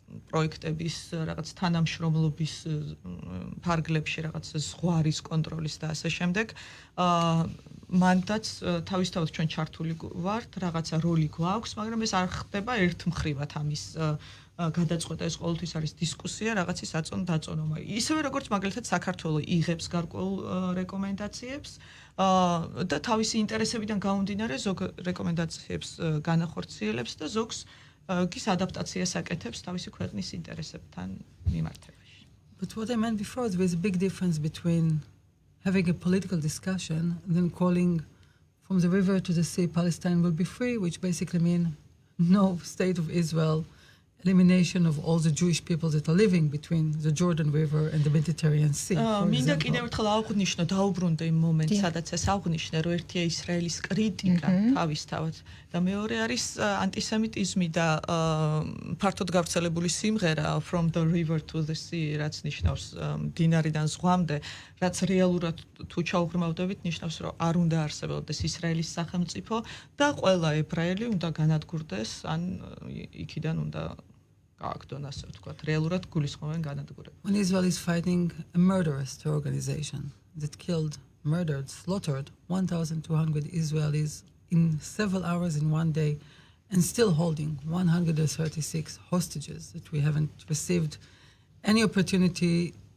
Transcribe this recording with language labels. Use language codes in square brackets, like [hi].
[ka] პროექტების რაღაც თანამშრომლობის ფარგლებში რაღაც ზღვარის კონტროლის და ასე შემდეგ, მანდაც თავისთავად ჩვენ ჩართული ვართ, რაღაცა როლი გვაქვს, მაგრამ ეს არ ხდება ერთმხრივად ამის გადაწყვეტა, ეს ყოველთვის არის დისკუსია, რაღაცის აწონ-დაწონომა. ისევე როგორც მაგალითად საქართველო იღებს გარკვეულ რეკომენდაციებს და თავისი ინტერესებიდან გამომდინარე ზოგ რეკომენდაციებს განახორციელებს და ზოგს გის ადაპტაციას აკეთებს თავისი ქვეყნის ინტერესებთან მიმართებაში. [en] But what I meant before, there is a big difference between having a political discussion and then calling from the river to the sea, Palestine will be free, which basically means no state of Israel, elimination of all the Jewish people that are living between the Jordan River and the Mediterranean Sea. [ka] მინდა კიდევ ერთხელ აღვნიშნო, დაუბრუნდე იმ მომენტს, სადაც ეს აღვნიშნე, რომ ერთია ისრაელის კრიტიკა თავისთავად და მეორე არის ანტისემიტიზმი და ფართოდ გავრცელებული სიმღერა [en] From the River to the Sea, [ka] რაც ნიშნავს მდინარიდან ზღვამდე, რაც რეალურად თუ ჩაუღრმავდებით, ნიშნავს, რომ არ უნდა არსებობდეს ისრაელის სახელმწიფო და ყველა ებრაელი უნდა განადგურდეს, ან იქიდან უნდა გააკდონ, ასე ვთქვათ, რეალურად გულისხმობენ განადგურება. [en] When Israel is fighting a murderous terror organization that killed, murdered, slaughtered 1,200 Israelis in several hours in one day and still holding 136 hostages that we haven't received any opportunity.